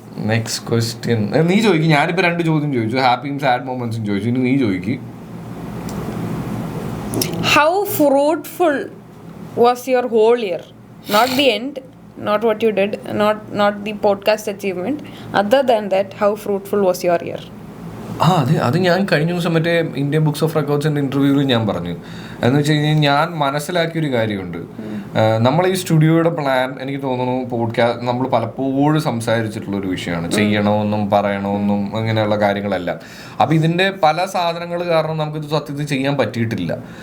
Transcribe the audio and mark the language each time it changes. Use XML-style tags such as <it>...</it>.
<ml>Next question നീ ചോദിക്കും. ഞാനിപ്പോൾ 2 ചോദ്യം ചോദിച്ചു, ഹാപ്പിയും സാഡ് മൊമെന്റ്സും ചോദിച്ചു. ഇനി നീ ചോദിക്കും.</ml> <en>How fruitful was your whole year? Not the end, not what you did, not the podcast achievement. Other than that, how fruitful was your year?</en> <ml>അത് ഞാൻ കഴിഞ്ഞ ദിവസം മറ്റേ ഇന്ത്യൻ ബുക്സ് ഓഫ് റെക്കോർഡ്സിൻ്റെ ഇൻ്റർവ്യൂവിൽ ഞാൻ പറഞ്ഞു. എന്ന് വെച്ച് കഴിഞ്ഞാൽ ഞാൻ മനസ്സിലാക്കിയൊരു കാര്യമുണ്ട്. നമ്മൾ ഈ സ്റ്റുഡിയോയുടെ പ്ലാൻ എനിക്ക് തോന്നുന്നു പോഡ്കാസ്റ്റ് നമ്മൾ പലപ്പോഴും സംസാരിച്ചിട്ടുള്ളൊരു വിഷയമാണ്. ചെയ്യണമെന്നും പറയണമെന്നും അങ്ങനെയുള്ള കാര്യങ്ങളെല്ലാം. അപ്പോൾ ഇതിൻ്റെ പല സാധനങ്ങൾ കാരണം നമുക്കിത് സത്യത്തിൽ ചെയ്യാൻ പറ്റിയിട്ടില്ല.</ml>